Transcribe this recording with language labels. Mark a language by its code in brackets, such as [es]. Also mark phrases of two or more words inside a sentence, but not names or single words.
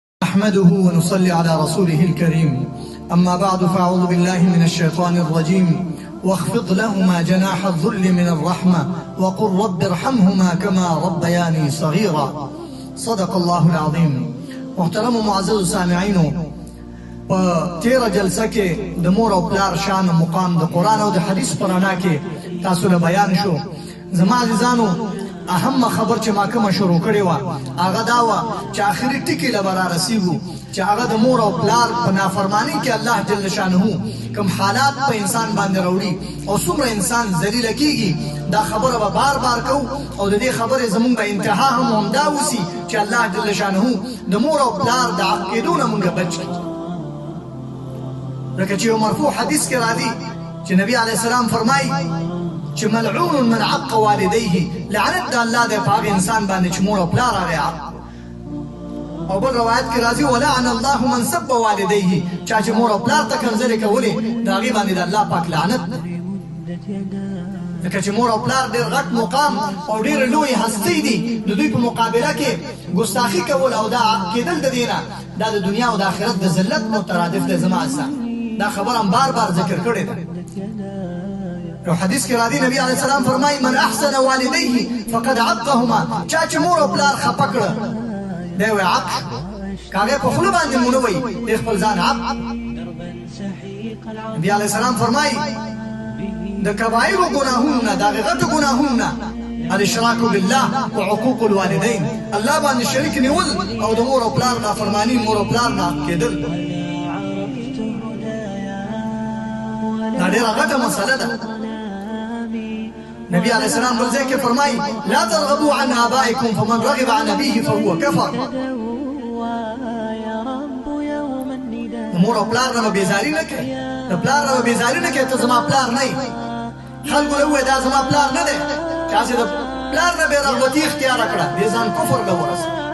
[ar] نحمده ونصلي على رسوله الكريم. أما بعد فأعوذ بالله من الشيطان الرجيم. واخفض لهما جناح الذل من الرحمة وقل رب ارحمهما كما ربياني صغيرا. صدق الله العظيم. [ps] محترم و معزز سامعینو، په تیره جلسه کې د مور او پلار شان او مقام د قرآن او د حدیث په رڼا کې تاسو له بیان شو. زما عزیزانو، اهم خبر چې ما کومه شروع کړې وه هغه دا وه چې آخري ټکي له به رارسېږو چې هغه د مور او پلار په نافرمانۍ کې الله جل شانه کوم حالات په انسان باندې راوړي او څومره انسان ذلیله کېږي. دا خبره به بار بار کوو او د دې خبرې زمونږ به انتها هم همدا اوسي چې الله جل شانه د مور او پلار د عاق کېدو نه مونږ بچ کړي. لکه چې یو مرفوع حدیث کې راځي چې نبي [ar] علیه السلام [ps] فرمایي چې [ar] ملعون من عق والديه، [ps] لعنت د الله دی په هغه انسان باندې چې مور او پلار هغه عق. او بل روایت کې راځي [ar] ولعن الله من سب والديه، [ps] چا چې مور او پلار ته کنځلې کولې د هغې باندې د الله پاک لعنت دی. لکه چې مور او پلار ډېر غټ مقام او ډېرې لویې هستۍ دي، د دوی په مقابله کې ګستاخي کول او دا عق کېدل د دې نه دا د دنیا او د آخرت د ذلت مترادف دی. زما انسان دا خبره هم بار بار ذکر کړې ده. یو حدیث کې راځي نبی [ar] علیه السلام [ps] فرمایي [ar] من احسن والديه فقد عقهما، [ps] چا چې مور او پلار خفه کړه دی وایي عق شو. که هغې په خوله باندې مونه وایي دی خپل ځان عق. نبی [ar] علیه السلام [ps] فرمایي د کبایرو ګناهونو نه، د هغې غټو ګناهونو نه [ar] الاشراک بالله وعقوق الوالدین، [ps] الله باندې شریک نیول او د مور او پلار نافرماني، مور او پلار نه کېدل. دا ډېره غټه مسله ده. نبی [ar] علیه السلام [ps] بل ځای کې فرمایي [ar] لا ترغبوا عن آبائکم فمن رغب عن أبيه فهو کفر. [ps] د مور او پلار نه به بېزاري نه کوي، د پلار نه به بېزاري نه کوي ته زما پلار نه یې. خلکو له ووایي دا زما پلار نه دی، چې هسې د پلار نه بې رغبتي اختیاره کړه دې ځان کفر له ورسوي.